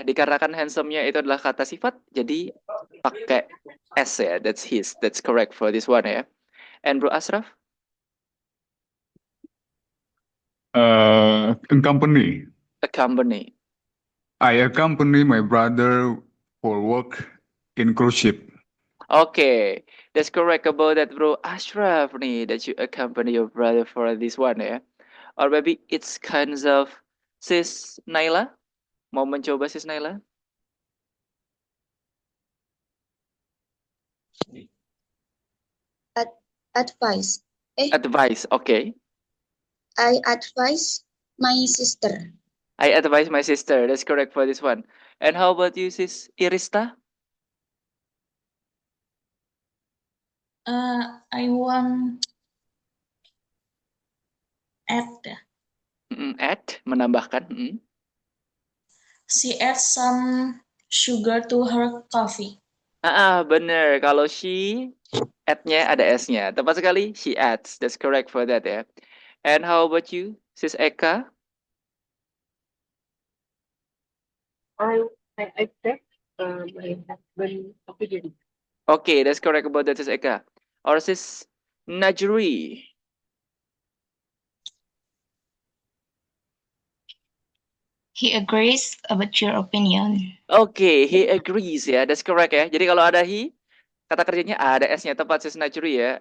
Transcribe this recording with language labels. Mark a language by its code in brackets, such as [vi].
[id] Dikarenakan handsome-nya itu adalah kata sifat, jadi pakai S ya. [en] That's his. That's correct for this one ya. And Bro Ashraf? Accompany. Accompany. I accompany my brother for work in cruise ship. Okay, that's correct about that, Bro Ashraf nih, that you accompany your brother for this one ya. Or maybe it's kinds of Sis Naila. [id] Mau mencoba Sis Naila? [en] Advice. Advice, okay. I advise my sister. I advise my sister. That's correct for this one. And how about you, Sis Irista? I want add. [id] Add, menambahkan. [en] She adds some sugar to her coffee. [id] Bener. Kalau she, add-nya ada S-nya. Tepat sekali, [en] she adds. That's correct for that ya. And how about you, Sis Eka? I accept my husband's opinion. Okay, that's correct about that, Sis Eka. Or Sis Najri? He agrees about your opinion. Okay, he agrees ya. That's correct ya. [id] Jadi kalau ada he, kata kerjanya ada S-nya, tepat Sis Najri ya.